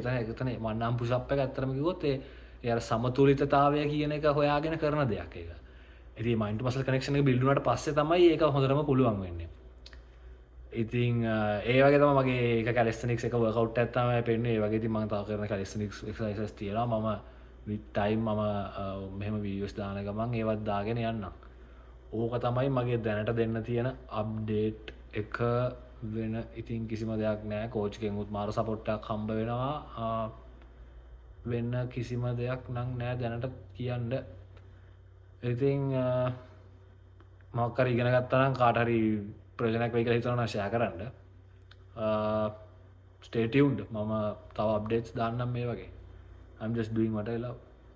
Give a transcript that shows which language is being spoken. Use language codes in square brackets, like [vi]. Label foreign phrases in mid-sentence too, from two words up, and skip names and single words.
[si] එතන [en] one-arm pushup [si] එක ඇත්තටම කිව්වොත් ඒ අර සමතුලිතතාවය කියන එක හොයාගෙන කරන දෙයක් ඒක. ඉතින් [en] mind to muscle connection [si] එක බිල්ඩ් වුණාට පස්සේ තමයි ඒක හොඳටම පුළුවන් වෙන්නේ. ඉතින් ඒ වගේ තමයි මගේ ඒක කැලිස්තෙනික්ස් එක වර්කවුට් එකක් තමයි පෙන්නේ. ඒ වගේ ඉතින් මම තව කරන [en] calisthenics exercises [si] තියෙනවා. මම [en] with time [si] මම මෙහෙම වීඩියෝස් දාන ගමන් ඒවත් දාගෙන යන්නම්. ඕක තමයි මගේ දැනට දෙන්න තියෙන අප්ඩේට් එක වෙන ඉතින් කිසිම දෙයක් නැහැ. කෝච් කෙනෙකුත් මාර සපෝට් එකක් හම්බ වෙනවා. වෙන කිසිම දෙයක් නම් නැහැ දැනට කියන්න. ඉතින් මොකක් හරි ඉගෙන ගත්තා නම් කාට හරි ප්‍රයෝජනයක් වෙයි කියලා හිතනවා නම් ෂෙයා කරන්න. [en] Stay tuned. [si] මම තව අප්ඩේට්ස් දාන්නම් මේ වගේ. [en] I'm just doing what I love.